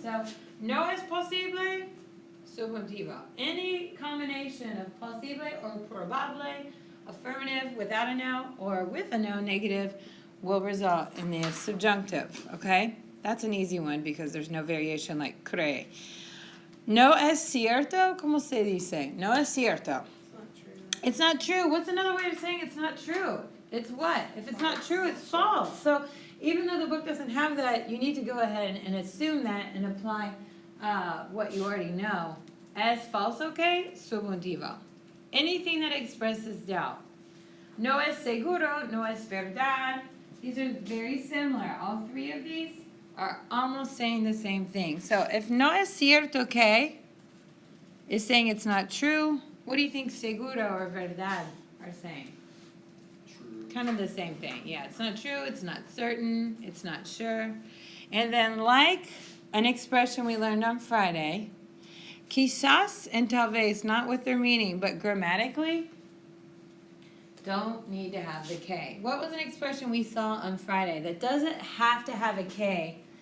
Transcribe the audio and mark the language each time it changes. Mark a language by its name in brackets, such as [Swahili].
[English] So [Spanish] no es posible, subjuntivo. [English] Any combination of posible or probable, affirmative without a no or with a no, negative, will result in the subjunctive, okay? That's an easy one because there's no variation like cree. [Spanish] No es cierto, ¿cómo se dice? No es cierto. [English] It's not true. What's another way of saying it's not true? It's what? If it's not true, it's false. So even though the book doesn't have that, you need to go ahead and assume that and apply what you already know. [Spanish] Es falso que, subjuntivo. [English] Anything that expresses doubt. [Spanish] No es seguro, no es verdad. [English] These are very similar. All three of these are almost saying the same thing. So if [Spanish] no es cierto que [English] is saying it's not true, what do you think seguro or verdad are saying? True. Kind of the same thing. Yeah, it's not true, it's not certain, it's not sure. And then like an expression we learned on Friday, quizás and tal vez, not with their meaning, but grammatically, don't need to have the K. What was an expression we saw on Friday that doesn't have to have a K